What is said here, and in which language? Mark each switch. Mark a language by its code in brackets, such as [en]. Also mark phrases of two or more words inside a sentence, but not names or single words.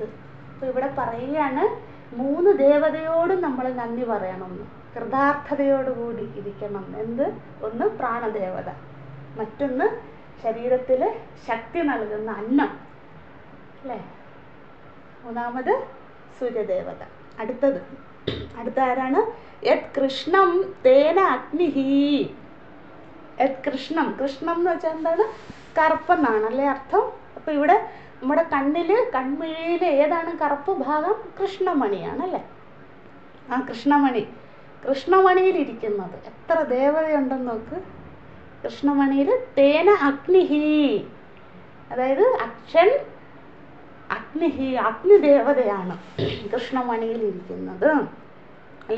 [ml] അപ്പോൾ ഇവിടെ പറയുകയാണ്, 3 ദേവതയോടും നമ്മൾ നന്ദി പറയണമെന്ന്, കൃതാർത്ഥതയോടുകൂടി ഇരിക്കണം. എന്ത്? ഒന്ന് പ്രാണദേവത, മറ്റൊന്ന് ശരീരത്തിൽ ശക്തി നൽകുന്ന അന്നം അല്ലേ, 3ാമത് സൂര്യദേവത. അടുത്ത ആരാണ്? [sa] യത് കൃഷ്ണം തേന അഗ്നിഹി. യത് കൃഷ്ണം [ml] എന്ന് വെച്ചാൽ എന്താണ്? കറുപ്പെന്നാണ് അല്ലേ അർത്ഥം. അപ്പോൾ ഇവിടെ നമ്മുടെ കൺമിഴിയിൽ ഏതാണ് കറുപ്പ് ഭാഗം? കൃഷ്ണമണിയാണല്ലേ. ആ കൃഷ്ണമണിയിലിരിക്കുന്നത് എത്ര ദേവതയുണ്ടെന്ന് നോക്ക്. കൃഷ്ണമണിയിൽ [sa] തേന അഗ്നിഹി, [ml] അതായത് [sa] അക്ഷൻ അഗ്നിഹി, [ml] അഗ്നിദേവതയാണ് കൃഷ്ണമണിയിലിരിക്കുന്നത് അല്ലേ.